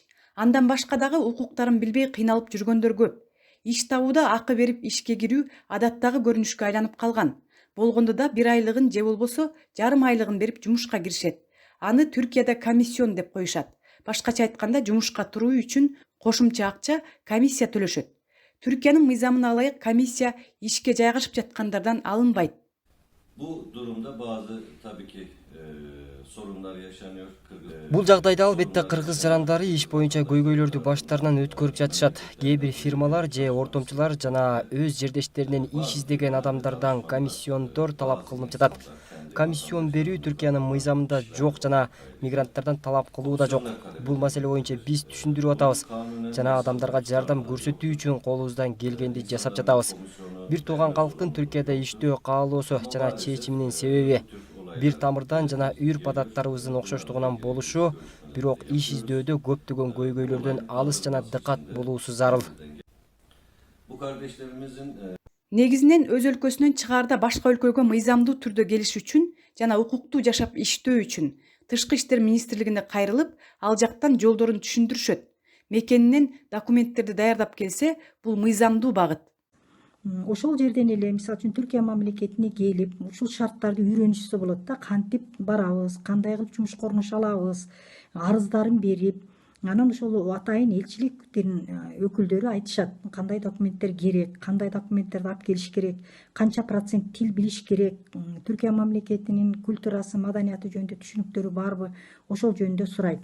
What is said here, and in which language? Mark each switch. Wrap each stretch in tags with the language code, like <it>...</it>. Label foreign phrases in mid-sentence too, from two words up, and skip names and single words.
<ky>Андан башка дагы укуктарын билбей кыйналып жүргөндөр көп. Иш табууда акы берип ишке кирүү адаттагы көрүнүшкө айланып калган. Болгондо да 1 айлыгын же болбосо жарым айлыгын берип жумушка киришет. Аны Түркияда комиссион деп коюшат. Башкача айтканда жумушка туруу үчүн кошумча акча комиссия төлөшөт.</ky> <tr>Türkiye'nin mizamına layık komissiya işke</tr> <ky>жайгашып жаткандардан алынбайт.</ky> <tr>Bu durumda bazı tabii ki sorunlar yaşanıyor.</tr> <ky>Бул жагдайда албетте кыргыз жарандары иш боюнча көйгөйлөрдү баштарынан өткөрүп жатышат. Кээ бир фирмалар же ортомчулар жана өз жердештеринен иш издеген адамдардан комиссиондор талап кылынып жатат. Комиссион берүү Түркиянын мыйзамында жок жана мигранттардан талап кылуу да жок. Бул маселе боюнча биз түшүндүрүп атабыз жана адамдарга жардам көрсөтүү үчүн колубуздан келгенди жасап жатабыз. Бир тууган калктын Түркияда иштөө каалоосу жана чечиминин себеби бир тамырдан жана үрп адаттарыбыздын окшоштугунан болушу, бирок иш издөөдө көптөгөн көйгөйлөрдөн алыс жана дыкат болуусу зарыл.</ky> <tr>Bu kardeşlerimizin</tr> <ky>Негизинен өз өлкөсүнөн чыгаарда башка өлкөгө мыйзамдуу түрдө келиш үчүн жана укуктуу жашап иштөө үчүн Тышкы иштер министрлигине кайрылып, ал жактан жолдорун түшүндүрүшөт. Мекенинен документтерди даярдап келсе, бул мыйзамдуу багыт. Ошол жерден эле мисалы үчүн Түркия мамлекетине келип, ушул шарттарды үйрөнүшсө болот да, кантип барабыз, кандай кылып жумушка орношо алабыз, арыздарын берип, анан ошол атайын элчиликтин өкүлдөрү айтышат, кандай документтер керек, кандай документтерди алып келиш керек, канча процент тил билиш керек, Түркия мамлекетинин культурасы, маданияты жөнүндө түшүнүктөрү барбы, ошол жөнүндө сурайт.</ky>